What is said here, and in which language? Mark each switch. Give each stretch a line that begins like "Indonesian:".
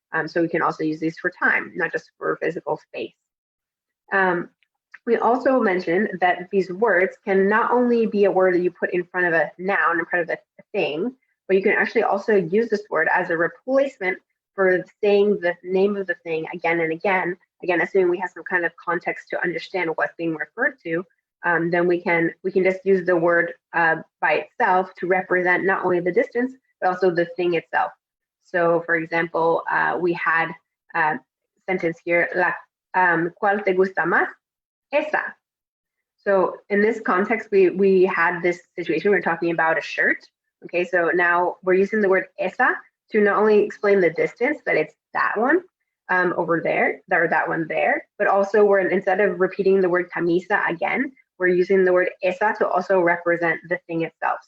English: So we can also use these for time, not just for physical space. We also mentioned that these words can not only be a word that you put in front of a noun, in front of a thing, but you can actually also use this word as a replacement for saying the name of the thing again and again. Again, assuming we have some kind of context to understand what's being referred to, then we can just use the word by itself to represent not only the distance, but also the thing itself. So, for example, we had a sentence here,
Spanish: ¿cuál te gusta más? Esa.
English: So in this context, we had this situation, we were talking about a shirt. Okay, so now we're using the word esa to not only explain the distance, that it's that one over there, or that one there, but also we're, instead of repeating the word camisa again, we're using the word esa to also represent the thing itself.